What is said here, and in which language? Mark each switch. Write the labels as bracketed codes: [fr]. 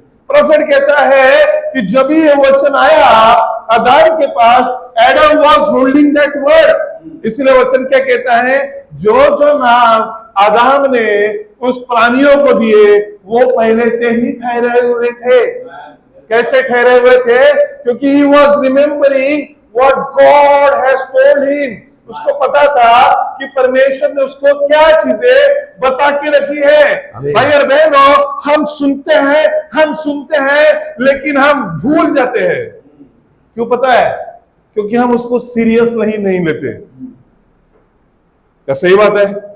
[hi] Prophet कहता है कि जब भी ये वचन आया आदम के पास, [en] Adam was holding that word. [hi] इसलिए वचन क्या कहता है, जो जो नाम आदम ने उस प्राणियों को दिए वो पहले से ही ठहरे हुए थे। कैसे ठहरे हुए थे? क्योंकि [en] he was remembering what God has told him। [hi] उसको पता था कि परमेश्वर ने उसको क्या चीजें बता के रखी है। भाई और बहनों, हम सुनते हैं लेकिन हम भूल जाते हैं। क्यों पता है? क्योंकि हम उसको सीरियस नहीं लेते। क्या सही बात है?